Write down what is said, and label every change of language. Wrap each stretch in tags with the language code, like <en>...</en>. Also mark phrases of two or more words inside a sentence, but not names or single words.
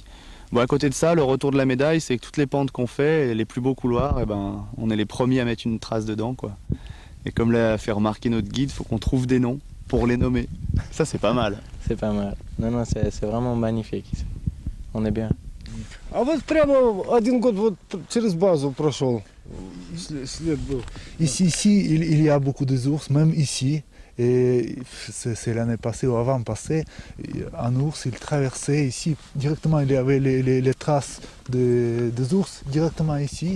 <fr>Bon, à côté de ça, le retour de la médaille, c'est que toutes les pentes qu'on fait, et les plus beaux couloirs, eh ben, on est les premiers à mettre une trace dedans, quoi. Et comme l'a fait remarquer notre guide, il faut qu'on trouve des noms pour les nommer. Ça c'est pas mal. C'est pas mal. Non, c'est vraiment magnifique. On est bien.</fr> <ru>А вот прямо 1 год вот через базу прошел. След был.</ru> <fr>Ici, il y a beaucoup d'ours, même ici. Et c'est l'année passée ou avant-passée, un ours, il traversait ici, directement, il y avait les traces des ours directement ici.</fr>